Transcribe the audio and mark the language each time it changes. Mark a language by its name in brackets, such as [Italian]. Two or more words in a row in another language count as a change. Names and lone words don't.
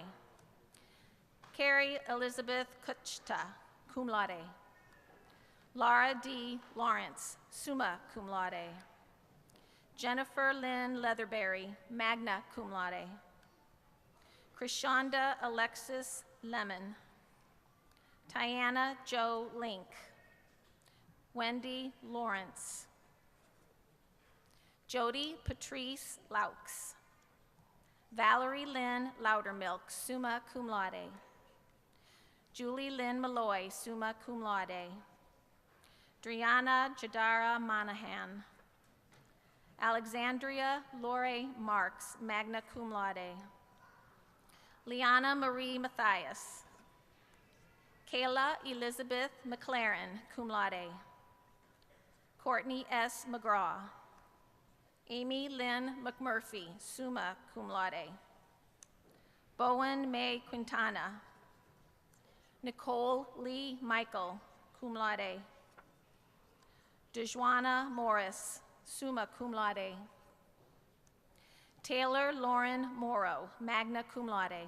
[English] Carrie Elizabeth Kuchta, [Latin] cum laude. [English] Laura D. Lawrence, [Latin] summa cum laude. [English] Jennifer Lynn Leatherberry, [Latin] magna cum laude. [English] Krishanda Alexis Lemon. Tiana Jo Link. Wendy Lawrence. Jody Patrice Laux. Valerie Lynn Loudermilk, [Latin] summa cum laude. [English] Julie Lynn Malloy, [Latin] summa cum laude. [English] Driana Jadara Monahan. Alexandria Lore Marks, [Latin] magna cum laude. [English] Liana Marie Matthias. Kayla Elizabeth McLaren, [Latin] cum laude. [English] Courtney S. McGraw. Amy Lynn McMurphy, [Latin] summa cum laude. [English] Bowen May Quintana. Nicole Lee Michael, [Latin] cum laude. [English] Dejuana Morris, [Latin] summa cum laude. [English] Taylor Lauren Morrow, [Latin] magna cum laude.